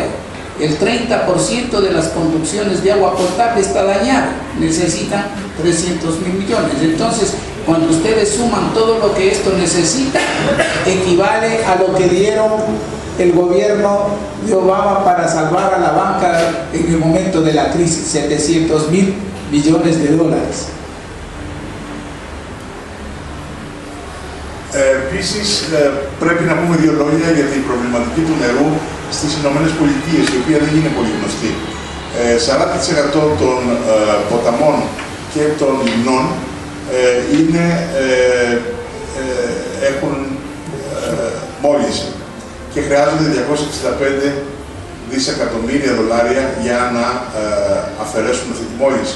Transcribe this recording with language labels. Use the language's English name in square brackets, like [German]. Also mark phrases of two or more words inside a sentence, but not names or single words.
[Spanish] El 30% de las conducciones de agua potable está dañado, necesitan 300.000 millones. Entonces, cuando ustedes suman todo lo que esto necesita, equivale a lo que dieron el gobierno de Obama para salvar a la banca en el momento de la crisis, 700.000 millones de dólares. [Greek] Επίσης, πρέπει να πούμε δύο λόγια για την προβληματική του νερού στις Ηνωμένες Πολιτείες, η οποία δεν είναι πολύ γνωστή. 40% των ποταμών και των λιμνών έχουν μόλυνση και χρειάζονται 265 δισεκατομμύρια δολάρια για να αφαιρέσουν αυτή τη μόλυνση.